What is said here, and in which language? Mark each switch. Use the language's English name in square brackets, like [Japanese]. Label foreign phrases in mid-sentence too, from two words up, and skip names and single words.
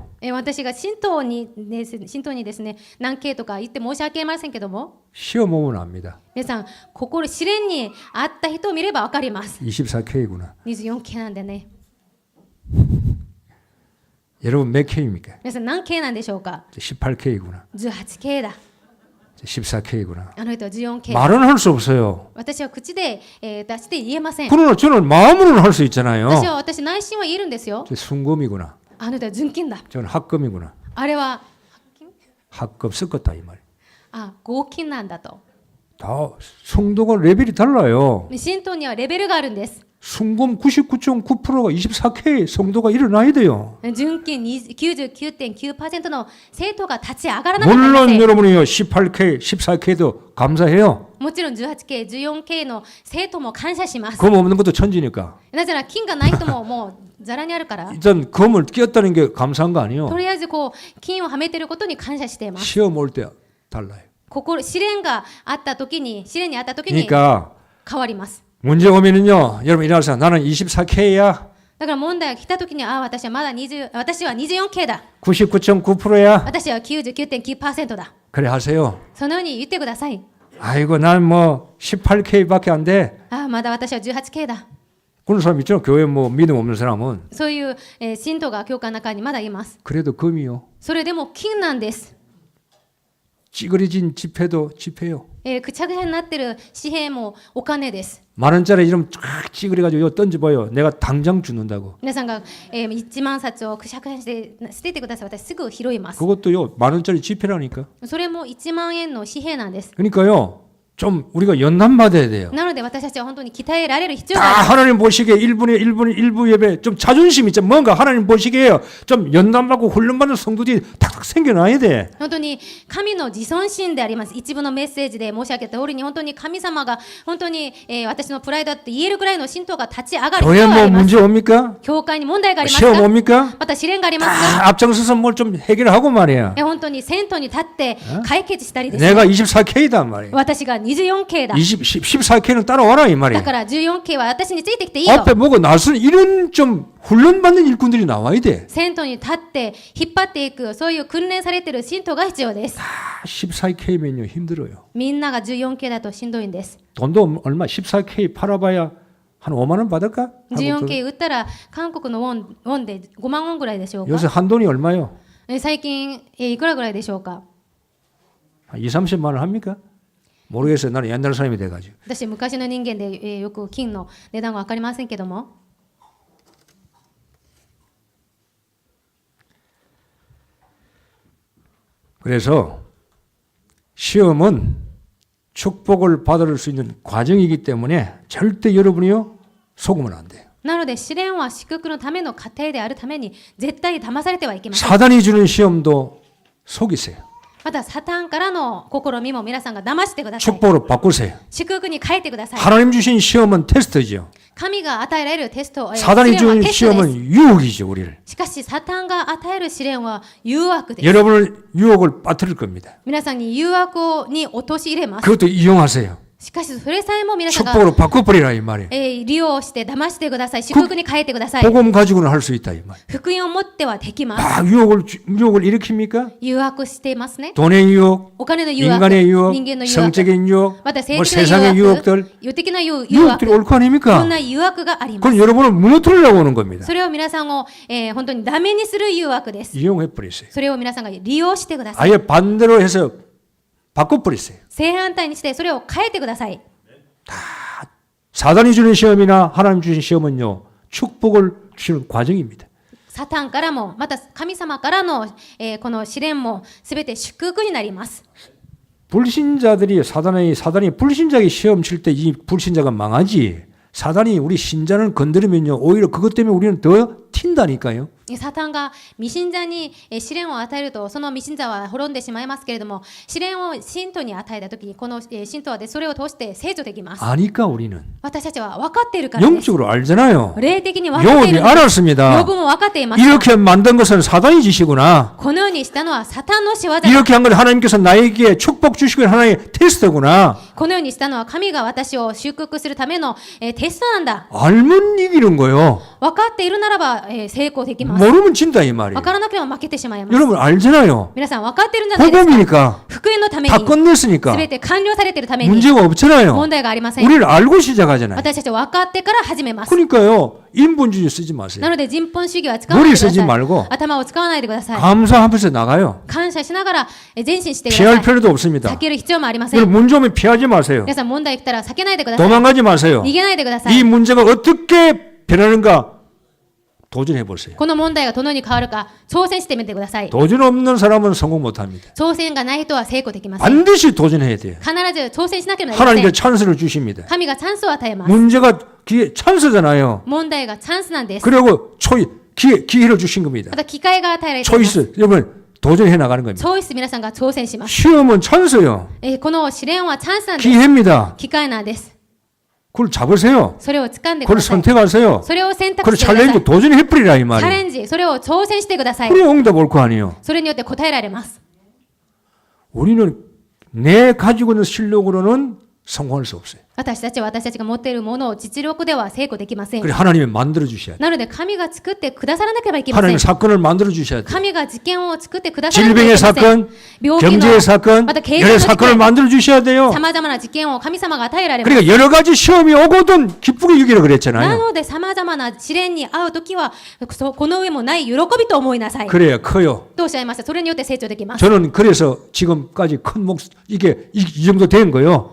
[Japanese] 私が神道にですね何 K とか言って申し訳ありませんけども、 [Korean] 시험 오면 압니다. [Japanese] 皆さん心試練にあった人を見ればわかります。 [Korean] 24K구나. [Japanese] 24K なんでね。 [Korean] 여러분 몇 K입니까? [Japanese] 皆さん何 K なんでしょうか。 [Korean] 18K구나. [Japanese] 18K だ。 [Korean] 14K구나. [Japanese] あの人は 14K。 [Korean] 말은 할 수 없어요. [Japanese] 私は口で、出して言えません。 [Korean] 그러나 저는 마음으로는 할 수 있잖아요. [Japanese] 私内心は言えるんですよ。 [Korean] 저 순금이구나. [Japanese] あの人は純金だ。 [Korean] 저는 합금이구나. [Japanese] あれは [Korean] 합금 섞었다 이 말. [Japanese] 合金なんだと。 [Korean] 다 성도가 레벨이 달라요. [Japanese] 神道にはレベルがあるんです。 [Korean] 순금 99.9%가 24K 성도가 일어나야 돼요. [Japanese] 純金 99.9% の生徒が立ち上がらなかったん [Korean] 물론 [Japanese] です。 [Korean] 여러분이요 18K, 14K도 감사해요. [Japanese] もちろん 18K、14K の生徒も感謝します。 [Korean] 검 없는 것도 천지니까. [Japanese] なぜなら金がない人ももうざらにあるから。 [Korean] 일단 검을 끼웠다는 게 감사한 거 아니에요. [Japanese] とりあえずこう金をはめてることに感謝しています。 [Korean] 시험 올 때 달라요. [Japanese] 試練にあった時に [Korean] 그러니까 [Japanese] 変わります。 [Korean] 문제 오면은요. 여러분 일어나서 나는 24K야. [Japanese] だから問題が来た時に私は 24K だ。 [Korean] 99.9%야. [Japanese] 私は 99.9% だ。 [Korean] 그래 하세요. [Japanese] そのように言ってください。 [Korean] 아이고 난 뭐 18K밖에 안 돼. [Japanese] まだ私は 18K だ。 [Korean] 그런 사람 있죠. 교회 뭐 믿음 없는 사람은. [Japanese] そういう、信徒が教会の中にまだいます。 [Korean] 그래도 금이요. [Japanese] それでも金なんです。 [Korean] 찌그러진 지폐도 지폐요. [Japanese] くちゃくちゃになってる紙幣もお金です。 [Korean] 만 원짜리 이름 쫙 찌그러가지고 이거 던져봐요. 내가 당장 죽는다고. [Japanese] 皆さんが、1万冊をくしゃくしゃにして捨ててください。私すぐ拾います。 [Korean] 그것도요. 만 원짜리 지폐라니까. [Japanese] それも1万円の紙幣なんです。 [Korean] 그러니까요. 좀 우리가 연단받아야 돼요. [Japanese] なので私たちは本当に鍛えられる必要 [Korean] 다 [Japanese] があります。 [Korean] 하나님 보시기에 일부 예배 좀 자존심 있죠. 뭔가 하나님 보시기에요. 좀 연단받고 훈련받는 성도들이 탁탁 생겨나야 돼. [Japanese] 本当に神の自尊心であります。一部のメッセージで申し上げた通りに本当に神様が本当に、私のプライドだって言えるくらいの信徒が立ち上がる必 [Korean] 교회 [Japanese] 要があ [Korean] 뭐 [Japanese] ります。 [Korean] 문제 옵니까? [Japanese] 教会に問題があります [Korean] 시험 [Japanese] か？ [Korean] 옵니까? [Japanese] また試練がありますか？ [Korean] 다 앞장서서 뭘 좀 해결하고 말이야. [Japanese] 本当に先頭に立って解決したりです。 [Korean] 내가 24K다 말이야. [Japanese] 私が 24K だ。 [Korean] 14K는 따라와라 이 [Japanese] だ [Korean] 말이야. [Japanese] から 14K は私についてきていいよ。 [Korean] 앞에 뭐고 나선 이런 좀 훈련받는 일꾼들이 나와야 돼. [Japanese] 先頭に立って引っ張っていくそういう訓練されている信徒が必要です。 [Korean] 14K면요 힘들어요. [Japanese] みんなが 14K だとしんどいんです。 [Korean] 돈도 얼마 14K 팔아봐야 한 5만 원 받을까? [Japanese] 14K 売ったら韓国のウォンで5万ウォンぐらいでしょうか。 [Korean] 요새 한 돈이 얼마요? [Japanese] 最近いくらぐらいでしょうか。 [Korean] 한 2, 30만 원 합니까? 모르겠어요. 나는 옛날 사람이 돼가지고. [Japanese] 私昔の人間で、よく金の値段は分かりませんけども。 [Korean] 그래서 시험은 축복을 받을 수 있는 과정이기 때문에 절대 여러분이요 속으면 안 돼요. [Japanese] なので試練は祝福のための過程であるために絶対に騙されてはいけません。 [Korean] 사단이 주는 시험도 속이세요. [Japanese] またサタンからの試みも皆さんが騙してください。 [Korean] 축복으로 바꾸세요. [Japanese] 祝福に変えてください。 [Korean] 하나님 주신 시험은 테스트죠. [Japanese] 神が与えられるテスト、試 [Korean] 사단이 [Japanese] 練は [Korean] 주는 [Japanese] テストです。 [Korean] 시험은 유혹이죠, 우리를. [Japanese] しかしサタンが与える試練は誘惑です。 [Korean] 여러분을 유혹을 빠뜨릴 겁니다. [Japanese] 皆さんに誘惑に陥れます。 [Korean] 그것도 이용하세요. [Japanese] しかしそれさえも皆さんが、 [Korean] 축복으로 바꿔버리라 이 말이에요. [Japanese] 利用して騙してください。祝福に変えてください。 [Korean] 복음 가지고는 할 수 있다 이 말. [Japanese] 福音を持ってはできます。 [Korean] 막 유혹을 일으킵니까? [Japanese] 誘惑していますね。 [Korean] 돈의 유혹, [Japanese] お金の誘惑、 [Korean] 인간의 유혹, [Japanese] 人間の誘惑、 [Korean] 성적인 유혹, [Japanese] また性 [Korean] 뭐 [Japanese] 的な [Korean] 세상의 [Japanese] 誘惑、 [Korean] 유혹들, [Japanese] 世的な誘惑、 [Korean] 유혹들이 옳고 [Japanese] そん [Korean] 아닙니까? [Japanese] な誘惑があります。 [Korean] 그건 여러분을 무너뜨리려고 오는 겁니다. [Japanese] それを皆さんを、本当にダメにする誘惑です。 [Korean] 이용해버리세요. [Japanese] それを皆さんが利用してください。 [Korean] 아예 반대로 해서 바꿔버리세요. [Japanese] 正反対にしてそれを変えてください。 [Korean] 사단이 주는 시험이나 하나님 주신 시험은요 축복을 주는 과정입니다. [Japanese] サタンからも、また神様からの、この試練もすべて祝福になります。 [Korean] 불신자들이 사단이 불신자에게 시험 칠 때 이 불신자가 망하지. 사단이 우리 신자를 건드리면요 오히려 그것 때문에 우리는 더 튄다니까요. [Japanese] サタンが未信者に試練を与えるとその未信者は滅んでしまいますけれども、試練を信徒に与えたときにこの信徒はそれを通して成長できます。 [Korean] 아니까 우리는 [Japanese] 私たちは分かっているからです。 [Korean] 영적으로 알잖아요. [Japanese] 霊的に分かってい [Korean] 요업이 [Japanese] るんです。 [Korean] 알았습니다. [Japanese] ヨブも分かっています。 [Korean] 이렇게 만든 것은 사단이 짓이구나. [Japanese] このようにしたのはサタンの仕業だ。 [Korean] 이렇게 한 건 하나님께서 나에게 축복 주시고 하나의 테스트구나. [Japanese] このようにしたのは神が私を祝福するためのテストなんだ。 [Korean] 알면 이기는 거요. [Japanese] 分かっているならば成功できます。 [Korean] 모르면 진다 이 말이에요. [Japanese] 分からなければ負けてしまいます。 [Korean] 여러분 알잖아요. [Japanese] 皆さん分かってるんじゃないですか。 [Korean] 복음이니까 [Japanese] 福音のため [Korean] 다 [Japanese] に [Korean] 끝냈으니까 [Japanese] 全て完了されているために [Korean] 문제가 없잖아요. [Japanese] 問題がありません。 [Korean] 우리를 알고 시작하잖아요. [Japanese] 私たちは分かってから始めます。 [Korean] 그러니까요 인본주의 쓰지 마세요. [Japanese] なので人本主義は使わないでくだ [Korean] 머리 쓰지 [Japanese] さい。 [Korean] 말고 [Japanese] 頭を使わないでください。 [Korean] 감사하면서 나가요. [Japanese] 感謝しながら前進してくだ [Korean] 피할 [Japanese] さい。 [Korean] 필요도 없습니다. [Japanese] 避ける必要もありません。 [Korean] 여러분 문제 오면 피하지 마세요. [Japanese] 皆さん問題来たら避けないでください。 [Korean] 도망가지 마세요. [Japanese] 逃げないでくださ [Korean] 이 [Japanese] い。 [Korean] 문제가 어떻게 변하는가 도전해 보세요. [Japanese] この問題がどのように変わるか挑戦してみてください。 [Korean] 도전 없는 사람은 성공 못합니다. [Japanese] 挑戦がない人は成功できません。 [Korean] 반드시 도전해야 돼요. [Japanese] 必ず挑戦しなければなりませ [Korean] 하나님께 [Japanese] ん。 [Korean] 찬스를 주십니다. [Japanese] 神がチャンスを与えます。 [Korean] 문제가 기회 찬스잖아요. [Japanese] 問題がチャンスなんです。 [Korean] 그리고 기회를 주신 겁니다. [Japanese] また機会が与えられています。 [Korean] 초이스 여러분 도전해 나가는 겁니다. [Japanese] チョイス皆さんが挑戦します。 [Korean] 시험은 찬스요. [Japanese] この試練はチャンスなんです。 [Korean] 기회입니다. [Japanese] 機会なんです。 [Korean] 그걸 잡으세요. [Japanese] それを掴んでく [Korean] 그걸 [Japanese] ださい。 [Korean] 선택하세요. [Japanese] それを選択 [Korean] 그걸 [Japanese] してください。 [Korean] 챌린지 도전해버리라 이 [Japanese] チャ [Korean] 말이에요. [Japanese] レンジ、それを挑戦してください。 [Korean] 그래 응답 올 거 아니에요. [Japanese] それによって答えられます。 [Korean] 우리는 내 가지고 있는 실력으로는 성공할 수 없어요. [Japanese] 私たちは私たちが持っているものを実力では成功できません。 [Korean] 그래 하나님이 만들어 주셔야 돼. [Japanese] なので神が作ってくださらなければいけませ [Korean] 하나님 [Japanese] ん。 [Korean] 사건을 만들어 주셔야 돼. [Japanese] 神が事件を作ってくださらなければ [Korean] 질병의 [Japanese] いけません。 [Korean] 사건, [Japanese] 病気の [Korean] 경제의 사건, [Japanese] また経済 [Korean] 여러 [Japanese] の事 [Korean] 사건을 [Japanese] 件、 [Korean] 만들어 주셔야 돼요. [Japanese] さまざまな事件を神様が与えられます。 [Korean] 그러니까 여러 가지 시험이 오거든 기쁘게 여기라 [Japanese] な [Korean] 그랬잖아요. [Japanese] のでさまざまな試練に遭うときはこの上もない喜びと思いなさい。 [Korean] 그래야 커요. [Japanese] とおっしゃいました。それによって成長できます。 [Korean] 저는 그래서 지금까지 큰 이게 이 정도 된 거예요.